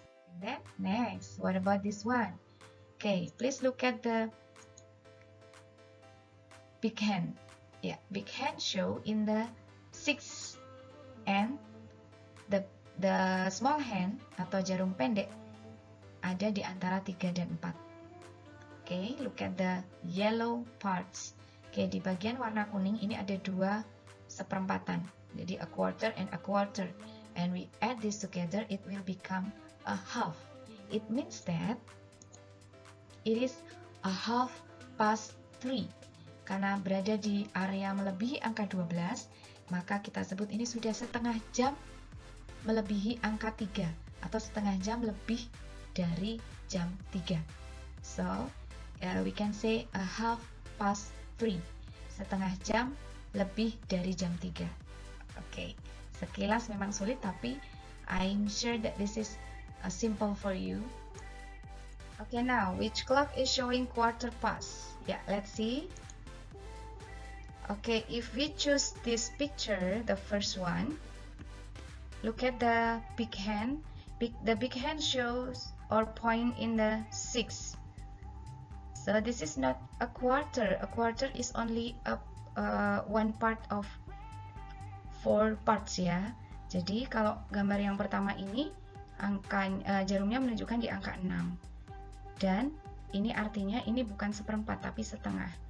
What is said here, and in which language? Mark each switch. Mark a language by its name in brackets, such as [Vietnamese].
[English] And then, next, what about this one? Okay, please look at the big hand. Yeah, big hand show in the 6, and the small hand [Indonesian] atau jarum pendek ada di antara 3 dan 4. [English] Okay, look at the yellow parts. [Indonesian] Okay, di bagian warna kuning ini ada 2 seperempatan. [English] Jadi a quarter and a quarter. And we add this together, it will become a half. It means that it is a half past 3. [Indonesian] Karena berada di area melebihi angka 12, maka kita sebut ini sudah setengah jam melebihi angka 3, atau setengah jam lebih dari jam 3. [English] So, we can say a half past 3. [Indonesian] Setengah jam lebih dari jam 3. [English] Okay, [Indonesian] sekilas memang sulit, tapi [English] I'm sure that this is simple for you. Okay, now, which clock is showing quarter past? Yeah, let's see. Okay, if we choose this picture, the first one, look at the big hand. The big hand shows or point in the 6. So this is not a quarter. A quarter is only one part of 4 parts ya. [Indonesian] Jadi kalau gambar yang pertama ini jarumnya menunjukkan di angka 6. Dan ini artinya ini bukan seperempat tapi setengah.